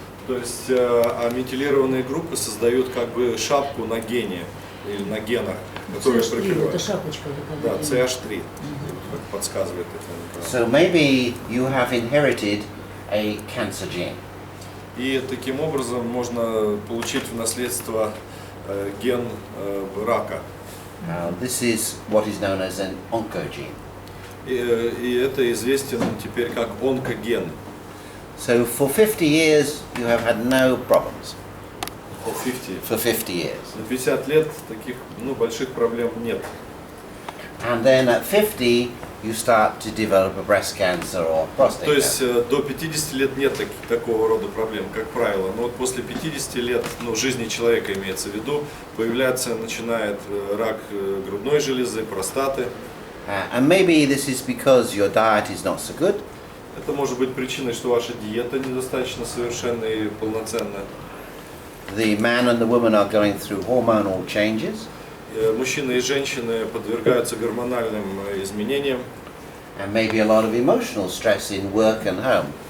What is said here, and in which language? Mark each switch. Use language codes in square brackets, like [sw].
[ru] То есть метилированные группы создают как бы шапку на гене или на генах, которые CH3, это прикрывают. шапочка Да, такая. CH3, как подсказывает это. [en] So maybe you have inherited a cancer gene. [ru] И таким образом можно получить в наследство ген рака. [en] This is what is known as an oncogene. [ru] И это известен теперь как онкоген. [en] So for 50 years you have had no problems. For 50. For 50 years. [ru] На 50 лет таких больших проблем нет. [en] And then at 50 you start to develop a breast cancer or prostate [ru] То есть [en] cancer. [ru] до 50 лет нет такого рода проблем, как правило. Но вот после 50 лет, жизни человека имеется в виду, начинает рак грудной железы, простаты. [en] And maybe this is because your diet is not so good. [ru] Это может быть причиной, что ваша диета недостаточно совершенна и полноценна. [en] The man and the woman are going through hormonal changes. [ru] Мужчины и женщины подвергаются гормональным изменениям. [en] And maybe a lot of emotional stress in work and home.